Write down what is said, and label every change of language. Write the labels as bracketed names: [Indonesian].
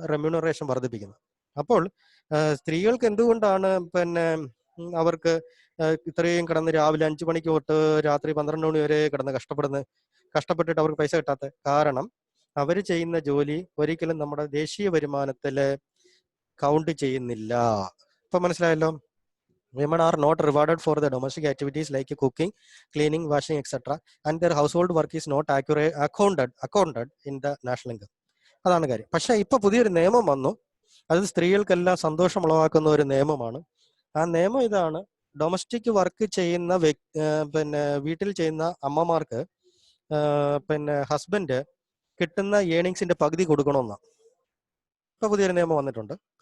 [Malayalam] Remuneration വർദ്ധിപ്പിക്കുന്നത്. അപ്പോൾ സ്ത്രീകൾക്ക് എന്തുകൊണ്ടാണ് അവർക്ക് ഇത്രയും കിടന്ന് രാവിലെ 5 മണിക്ക് തൊട്ട് രാത്രി 12 മണി വരെ കിടന്ന് കഷ്ടപ്പെട്ടിട്ട് അവർക്ക് പൈസ കിട്ടാത്ത കാരണം അവർ ചെയ്യുന്ന ജോലി ഒരിക്കലും നമ്മുടെ ദേശീയ വരുമാനത്തില് കൗണ്ട് ചെയ്യുന്നില്ല. ഇപ്പൊ മനസ്സിലായല്ലോ? [English] Women are not rewarded for the domestic activities like cooking, cleaning, washing, etc. And their household work is not accounted in the national income. [Malayalam] അതാണ് കാര്യം. പക്ഷെ ഇപ്പൊ പുതിയൊരു നിയമം വന്നു. അത് സ്ത്രീകൾക്കെല്ലാം സന്തോഷം ഉളവാക്കുന്ന ഒരു നിയമമാണ്. ആ നിയമം ഇതാണ്: ഡൊമസ്റ്റിക് വർക്ക് ചെയ്യുന്ന വീട്ടിൽ ചെയ്യുന്ന അമ്മമാർക്ക് ഹസ്ബൻഡ് കിട്ടുന്ന ഏണിങ്സിന്റെ പകുതി കൊടുക്കണമെന്നാണ്. ഇപ്പൊ പുതിയൊരു നിയമം വന്നിട്ടുണ്ട്.